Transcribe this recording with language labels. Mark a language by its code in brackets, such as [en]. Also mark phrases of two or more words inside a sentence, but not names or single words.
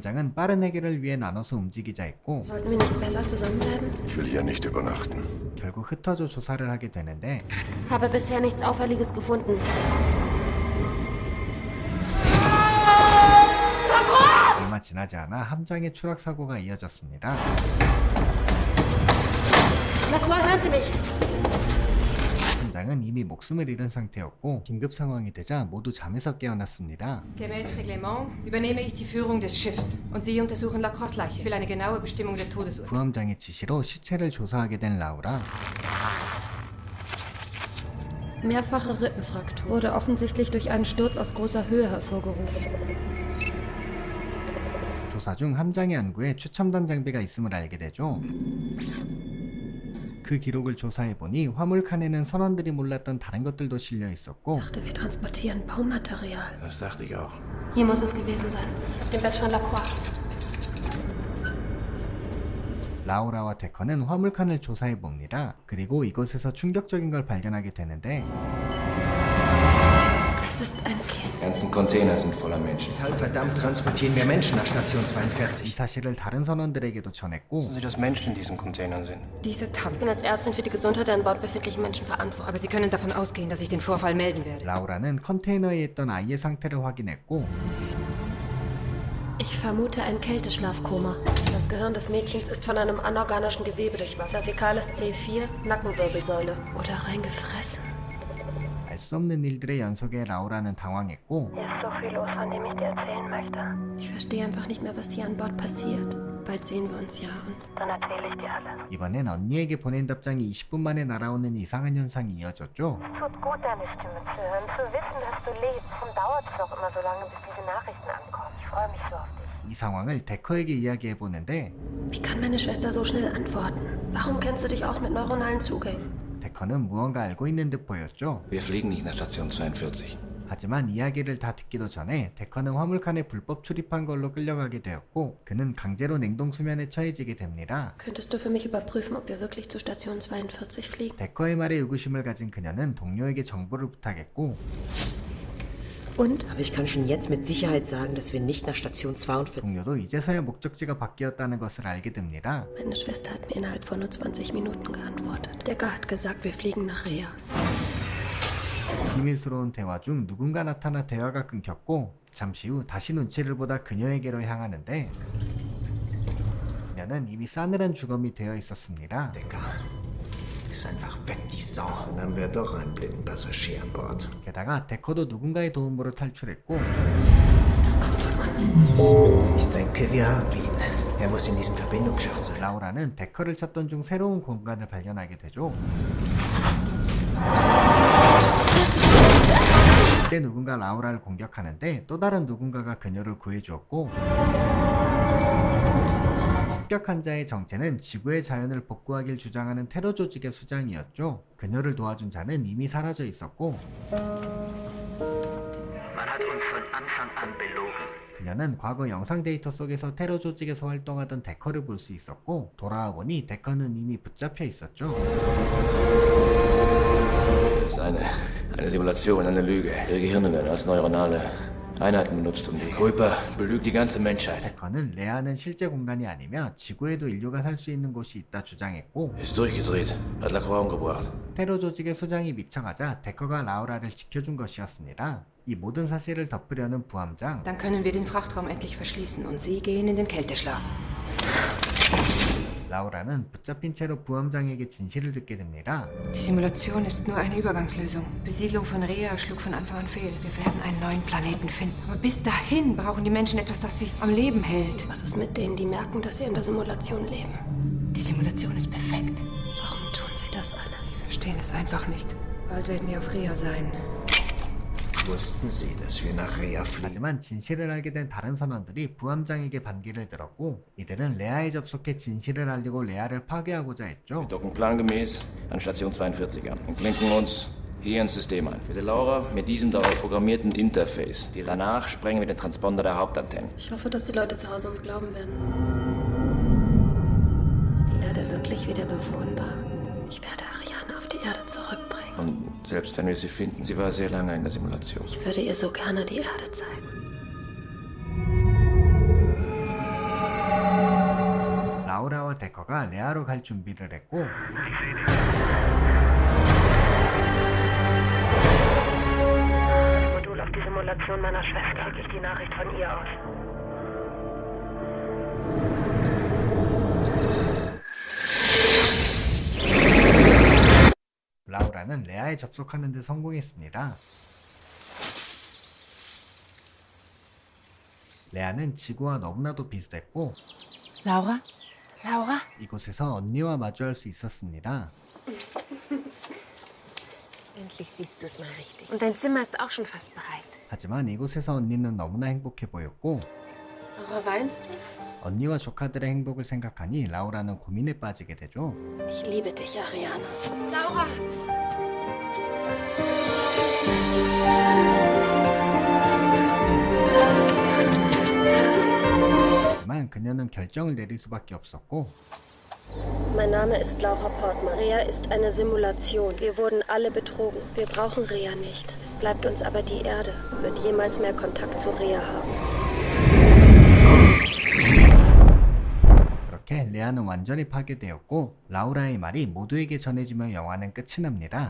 [ko] 하지만 빠른 해결을 위해 나눠서 움직이자 했고 [de] Sollten wir nicht besser zusammenbleiben? Ich will hier nicht übernachten. [ko] 결국 흩어져 조사를 하게 되는데 [de] Habe bisher nichts Auffälliges gefunden. [ko] 얼마 지나지 않아 함장의 추락 사고가 이어졌습니다. [de] Lacroix, hören Sie mich! [ko] 함장은 이미 목숨을 잃은 상태였고 긴급 상황이 되자 모두 잠에서 깨어났습니다. [de] Gemäß Reglement übernehme ich die Führung des Schiffs und Sie untersuchen Lacroix' Leiche für eine genaue Bestimmung der Todesursache. [ko] 부함장의 지시로 시체를 조사하게 된 라우라. [de] Mehrfache Rippenfraktur wurde offensichtlich durch einen Sturz aus großer Höhe hervorgerufen. [ko] 조사 중 함장의 안구에 최첨단 장비가 있음을 알게 되죠. 그 기록을 조사해보니 화물칸에는 선원들이 몰랐던 다른 것들도 실려 있었고 [de] Ich dachte, wir transportieren Baumaterial. Das dachte ich auch. Hier muss es gewesen sein. Auf dem Bett von Lacroix. [ko] 라우라와 데커는 화물칸을 조사해봅니다. 그리고 이곳에서 충격적인 걸 발견하게 되는데 [de] Es ist ein Kind. Die ganzen Container sind voller Menschen. Deshalb verdammt transportieren wir Menschen nach Station 42. [ko] 이 사실을 da른 선원들에게도 전했고 [de] Wissen Sie, dass Menschen in diesen Containern sind? Diese Ich Tank. bin als Ärztin für die Gesundheit der an Bord befindlichen Menschen verantwortlich. Aber Sie können davon ausgehen, dass ich den Vorfall melden werde. [ko] 라우라는 컨테이너에 있던 아이의 상태를 확인했고 [de] Ich vermute ein Kälteschlafkoma. Das Gehirn des Mädchens ist von einem anorganischen Gewebe durchwachsen. Cervicalis C4, Nackenwirbelsäule. Oder reingefressen. [ko] 알 수 없는 일들의 연속에 라우라는 당황했고 [de] Hier ist so viel los, von dem ich dir erzählen möchte. Ich verstehe einfach nicht mehr, was hier an Bord passiert. Bald sehen wir uns ja und dann erzähle ich dir alles. [ko] 이번엔 언니에게 보낸 답장이 20분 만에 날아오는 이상한 현상이 이어졌죠. [de] Es tut gut, deine Stimme zu hören, zu wissen, dass du lebst. Warum dauert es doch immer so lange, bis diese Nachrichten ankommen? Ich freue mich so auf dich. [ko] 이 상황을 데커에게 이야기해보는데 [de] Wie kann meine Schwester so schnell antworten? Warum kennst du dich aus mit neuronalen Zugängen? [ko] 데커는 무언가 알고 있는 듯 보였죠. [de] Wir fliegen nicht nach Station 42. [ko] 하지만 이야기를 다 듣기도 전에 데커는 화물칸에 불법 출입한 걸로 끌려가게 되었고 그는 강제로 냉동수면에 처해지게 됩니다. [de] Könntest du für mich überprüfen, ob wir wirklich zu Station 42 fliegen? [ko] 데커의 말에 의구심을 가진 그녀는 동료에게 정보를 부탁했고 [de] Und? Aber ich kann schon jetzt mit Sicherheit sagen, dass wir nicht nach Station 42... [ko] 동료도 이제서야 목적지가 바뀌었다는 것을 알게 됩니다. [de] Meine Schwester hat mir innerhalb von nur 20 Minuten geantwortet. Decker hat gesagt, wir fliegen nach Rea. [ko] 비밀스러운 대화 중 누군가 나타나 대화가 끊겼고 잠시 후 다시 눈치를 보다 그녀에게로 향하는데 그녀는 이미 싸늘한 주검이 되어 있었습니다. [de] Ist einfach weg, die Sau. Dann haben wir doch einen blinden Passagier an Bord. [ko] 게다가 데커도 누군가의 도움으로 탈출했고 [de] Ich denke, wir haben ihn. Er muss in diesem Verbindungsschacht sein. [ko] 라우라는 데커를 찾던 중 새로운 공간을 발견하게 되죠. 그때 누군가 라우라를 공격하는데 또 다른 누군가가 그녀를 구해주었고 습격한 자의 정체는 지구의 자연을 복구하길 주장하는 테러 조직의 수장이었죠. 그녀를 도와준 자는 이미 사라져 있었고 그녀는 과거 영상 데이터 속에서 테러 조직에서 활동하던 데커를 볼 수 있었고 돌아와 보니 데커는 이미 붙잡혀 있었죠. [de] Das ist eine Simulation, eine Lüge. Ihre Gehirne werden als neuronale Einheiten benutzt, um die Kuiper belügt die ganze Menschheit. [ko] 데커는 레아는 실제 공간이 아니며 지구에도 인류가 살 수 있는 곳이 있다 주장했고 [de] Ist durchgedreht, hat Lacroix umgebracht. [ko] 테러 조직의 수장이 미쳐가자 데커가 라우라를 지켜준 것이었습니다. 이 모든 사실을 덮으려는 부함장. [de] Dann können wir den Frachtraum endlich verschließen und Sie gehen in den Kälteschlaf. [ko] 라우라는 붙잡힌 채로 부함장에게 진실을 듣게 됩니다. [de] Die Simulation ist nur eine Übergangslösung. Besiedlung von Rea schlug von Anfang an fehl. Wir werden einen neuen Planeten finden. Aber bis dahin brauchen die Menschen etwas, das sie am Leben hält. Was ist mit denen, die merken, dass sie in der Simulation leben? Die Simulation ist perfekt. Warum tun sie das alles? Sie verstehen es einfach nicht. Bald werden wir auf Rea sein. Wussten Sie, dass wir nach Rea fliegen? [ko] 하지만 진실을 알게 된 다른 선원들이 부함장에게 반기를 들었고 이들은 레아에 접속해 진실을 알리고 레아를 파괴하고자 했죠. [de] Wir docken plangemäß an Station 42 an und klinken uns hier ins System ein. Bitte Laura mit diesem darauf programmierten Interface. Danach sprengen wir den Transponder der Hauptantenne. Ich hoffe, dass die Leute zu Hause uns glauben werden. Die Erde wirklich wieder bewohnbar. Ich werde Ariane auf die Erde zurückbringen. Und selbst wenn wir sie finden, sie war sehr lange in der Simulation. Ich würde ihr so gerne die Erde zeigen. [ko] 라우라와 데커가 레아로 갈 준비를 했고 [de] Modul auf die Simulation meiner Schwester. Schicke ich die Nachricht von ihr aus. [ko] 라우라는 레아에 접속하는 데 성공했습니다. 레아는 지구와 너무나도 비슷했고 Laura? Laura? 이곳에서 언니와 마주할 수 있었습니다. [de] Endlich siehst du es mal richtig. Und dein Zimmer ist auch schon fast bereit. [ko] 하지만 이곳에서 언니는 너무나 행복해 보였고 [de] Laura, weinst du? [ko] 언니와 조카들의 행복을 생각하니 라우라는 고민에 빠지게 되죠. [de] Ich liebe dich, Ariana. Laura! [ko] 하지만 그녀는 결정을 내릴 수밖에 없었고 [de] Mein Name ist Laura Portman. Rea ist eine Simulation. Wir wurden alle betrogen. Wir brauchen Rea nicht. Es bleibt uns aber die Erde. Wird jemals mehr Kontakt zu Rea haben. [ko] 그렇게 레아는 완전히 파괴되었고 라우라의 말이 모두에게 전해지며 영화는 끝이 납니다.